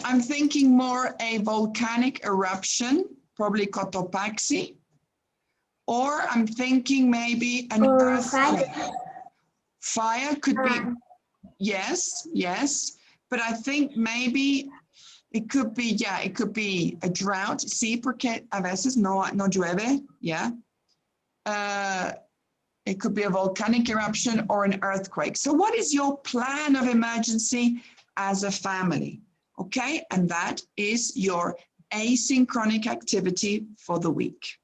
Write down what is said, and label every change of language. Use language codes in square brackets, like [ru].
[en] I'm thinking more a volcanic eruption, probably Cotopaxi. Or I'm thinking maybe an earthquake. Fire could be, yes, but I think maybe it could be, yeah, it could be a drought. [es] Sí, porque a veces no llueve, [en] yeah. It could be a volcanic eruption or an earthquake. So what is your plan of emergency as a family? Okay, and that is your asynchronic activity for the week.